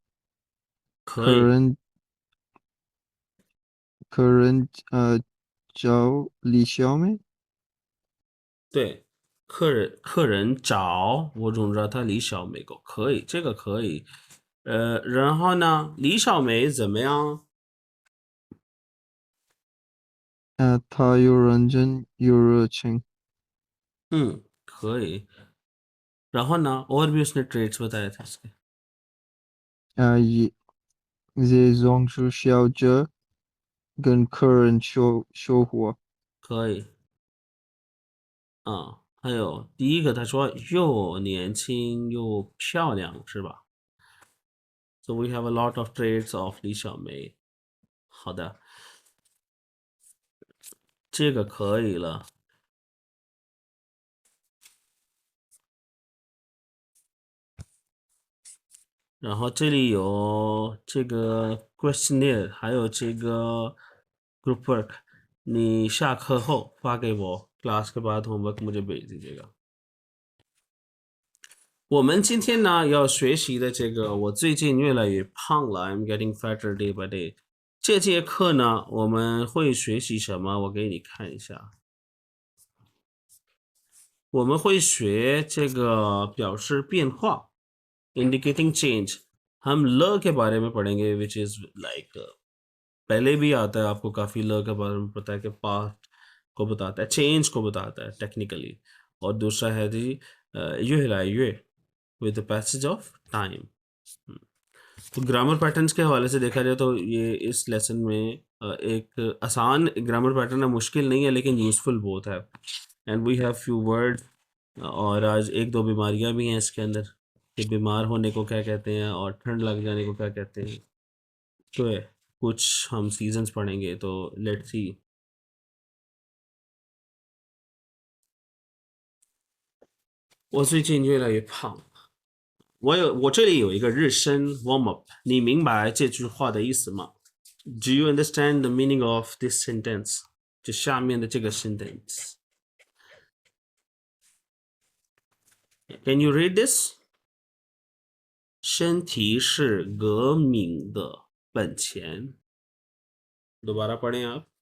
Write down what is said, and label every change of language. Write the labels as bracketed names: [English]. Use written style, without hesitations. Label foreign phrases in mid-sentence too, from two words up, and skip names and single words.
[Chinese] 可以，客人找李小美。对，客人找我 [Hindi] ढूंढ रहा था [Chinese] 李小美को，可以，这个可以。然后呢，李小梅怎么样？他有认真有热情。可以。然后呢， [Hindi] और भी उसने ट्रेड्स बताए थे इसके। [Chinese] 也总是笑着跟客人说话。可以。还有第一个他说又年轻又漂亮是吧 ？ [English] So we have a lot of traits of [Chinese] 李小梅。好的，这个可以了。然后这里有这个 questionnaire，还有这个 [English] group work， [Chinese] 你下课后发给我 [Hindi] ，class के बाद homework मुझे भेज दीजिएगा。 [Chinese] 我们今天呢要学习的这个，我最近越来越胖了 ， [English] I'm getting fatter day by day。 [Chinese] 这节课呢，我们会学习什么？我给你看一下。我们会学这个表示变化 [English] indicating change। [Hindi] हम ल के बारे में पढ़ेंगे [English] which is like [Hindi] पहले भी आता है आपको काफ़ी ल के बारे में पता है कि पास्ट को बताता है, चेंज को बताता है टेक्निकली। और दूसरा है जी ये हिला ये [English] with the passage of time. [Hindi] तो [English] grammar patterns [Hindi] के हवाले से देखा जाए तो ये इस लेसन में एक आसान [English] grammar pattern [Hindi] है, मुश्किल नहीं है लेकिन यूज़फुल बहुत है। [English] and we have few word [Hindi] और आज एक दो बीमारियां भी हैं इसके अंदर कि बीमार होने को क्या कहते हैं और ठंड लग जाने को क्या कहते हैं। तो है कुछ हम सीजन्स पढ़ेंगे तो [English] let's see. [Chinese] 我最近越来越胖，我这里有一个日升 [English] warm up， [Chinese] 你明白这句话的意思吗 ？ [English] Do you understand the meaning of this sentence？ [Chinese] 就下面的这个 sentence。 [English] Can you read this？ [Chinese] 身体是革命的本钱。 [Hindi] दोबारा पढ़ें आप।